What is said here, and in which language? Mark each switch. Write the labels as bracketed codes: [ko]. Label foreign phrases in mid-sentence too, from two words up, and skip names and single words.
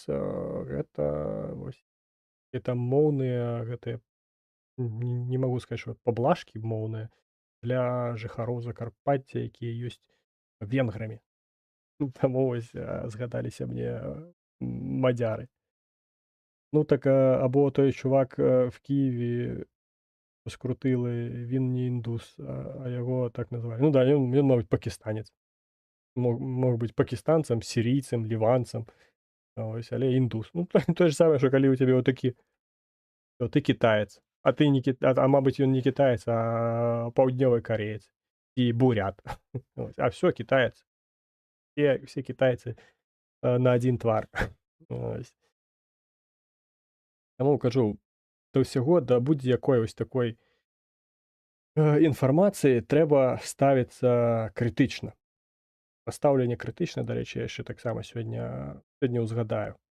[be] Гэта вось это моўныя гэтыя, не магу сказаць, што паблажкі моўныя для жыхароў Закарпацця, якія ёсць венграмі. Таму вось згадаліся мне мадзяры. [uk] Ну так, або той чувак в Києві скрутили, він не індус, а його так називають. Ну да, він мабуть, пакистанець. Мог бути пакистанцем, сирійцем, ліванцем, ось, але індус. Ну, то ж саме, що коли у тебе отакі, то ти китаєць, а ти не мабуть, він не китаєць, а паўднёвы кореєць і бурят. Ось, а все, китаєць. Всі китайці на один твар. Ось. [be] Таму кажу, до ўсяго, да будь-якой ось такой інфармацыі трэба ставіцца крытычна. Пастаўленне крытычна, дарэчы, я яшчэ таксама сёння ўзгадаю.